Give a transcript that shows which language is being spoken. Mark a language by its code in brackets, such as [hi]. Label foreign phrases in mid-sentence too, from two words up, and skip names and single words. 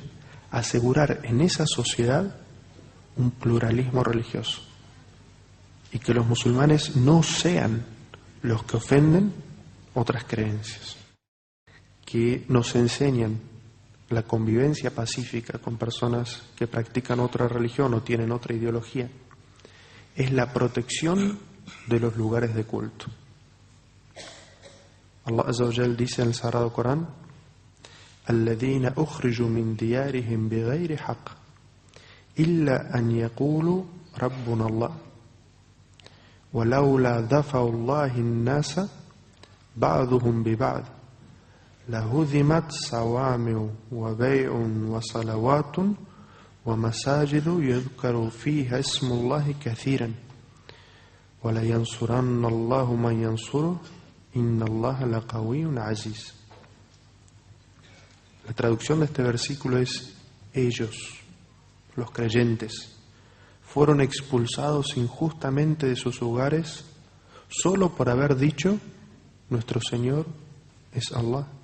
[es] asegurar en esa sociedad un pluralismo religioso y que los musulmanes no sean los que ofenden otras creencias, que nos enseñan la convivencia pacífica con personas que practican otra religión o tienen otra ideología, es la protección de los lugares de culto. Allah [ar] عز وجل [es] dice en el Sagrado Corán: [ar] الذين أخرجوا من ديارهم بغير حق إلا أن يقولوا ربنا الله ولولا دفع الله الناس بعضهم ببعض لهدمت صوامع وبيع وصلوات ومساجد يذكر فيها اسم الله كثيرا ولينصرن الله من ينصره إن الله لقوي عزيز. [es] La traducción de este versículo es: ellos, los creyentes, fueron expulsados injustamente de sus hogares solo por haber dicho: nuestro Señor es Allah.